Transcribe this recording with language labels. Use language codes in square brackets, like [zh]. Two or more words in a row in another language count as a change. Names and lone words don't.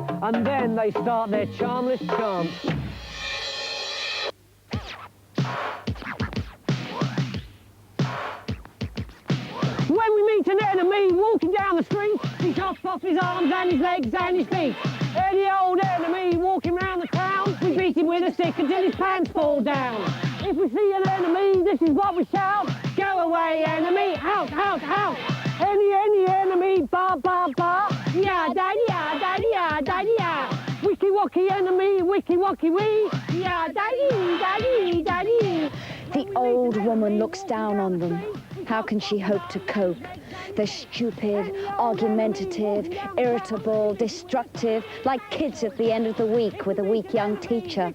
[en] And then they start their charmless chant. When we meet an enemy walking down the street, he chops off his arms and his legs and his feet. Any old enemy walking round the town, we beat him with a stick until his pants fall down. If we see an enemy, this is what we shout. Go away, enemy, out, out, out. Any enemy, ba, ba, ba. Ya, daddy, ya, daddy, ya, daddy, ya. Wicky wacky enemy, wicky wacky wee. Ya, daddy, daddy, daddy. The old woman looks down on them. How can she hope to cope? They're stupid, argumentative, irritable, destructive, like kids at the end of the week with a weak young teacher.